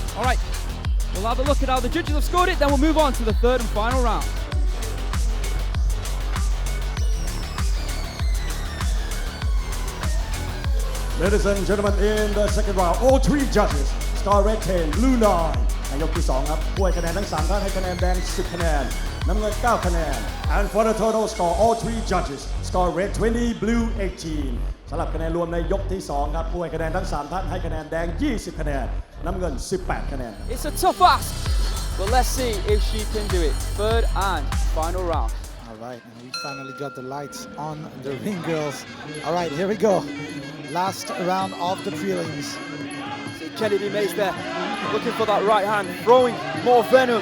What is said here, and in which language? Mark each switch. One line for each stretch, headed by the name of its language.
English: All right, we'll have a look at how the judges have scored it, then we'll move on to the third and final round. Ladies and gentlemen, in the second round, all 3 judges, star red 10, blue 9.
Thai: ในยกที่ 2 ครับผู้ให้คะแนนทั้ง 3 ท่านให้คะแนนแดง 10 คะแนน น้ำเงิน 9 คะแนน
English: And for the total score, all 3 judges, star red 20, blue 18.
Thai: สำหรับคะแนนรวมในยกที่2ครับผู้ให้คะแนนทั้ง3ท่านให้คะแนนแดง20คะแนนน้ำเงิน18คะแนน
English: It's a tough ask, but let's see if she can do it. Third and final round. All right, and we finally got the lights on the ring, girls. All right, here we go. Last round of the prelims. See Kennedy Mays there, looking for that right hand, throwing more venom.